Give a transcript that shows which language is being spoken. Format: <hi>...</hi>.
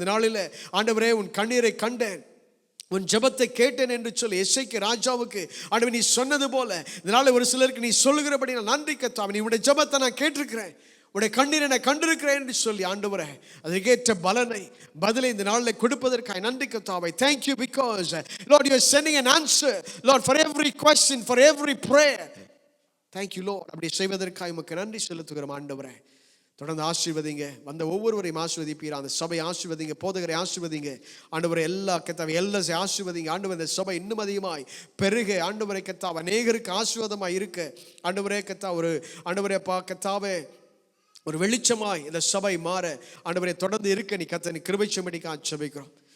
<ta>இந்த நாளில் ஆண்டவரே உன் கண்ணீரை கண்டேன், உன் ஜெபத்தை கேட்டேன் என்று சொல்லி எசேக்கியா ராஜாவுக்கு ஆண்டவர் நீ சொன்னது போல இந்த நாளில் ஒரு சிலருக்கு நீ சொல்லுகிறபடி நான் நன்றி கர்த்தாவே. நீ உன்னுடைய ஜெபத்தை நான் கேட்டிருக்கிறேன், உடைய கண்ணீரை நான் கண்டிருக்கிறேன் என்று சொல்லி ஆண்டவரே அதற்கேற்ற பதிலை இந்த நாளில் கொடுப்பதற்காக நன்றி கர்த்தாவே.</ta> <en>Thank you because Lord you are sending an answer, Lord, for every question, for every prayer. Thank you Lord.</en> <ta>அப்படி செய்வதற்காக உமக்கு நன்றி செலுத்துகிறோம் ஆண்டவரே. தொடர்ந்து ஆசீர்வதிங்க, வந்த ஒவ்வொருவரையும் ஆசீர்வதிப்பீர். அந்த சபை ஆசீர்வதிங்க, போதகரை ஆசீர்வதிங்க ஆண்டவரை, எல்லா கர்த்தாவே எல்லாத்தையும் ஆசீர்வதிங்க ஆண்டவர். இந்த சபை இன்னும் அதிகமாய் பெருக ஆண்டவரை கர்த்தாவே அநேகருக்கு ஆசீர்வாதமாய் இருக்க ஆண்டவரே கர்த்தா ஒரு ஆண்டவரே கர்த்தாவே ஒரு வெளிச்சமாய் இந்த சபை மாற ஆண்டவரை தொடர்ந்து இருக்க நீ கர்த்தர் கிருபை செய்யும்படிக்காக ஜெபிக்கிறோம்.</ta>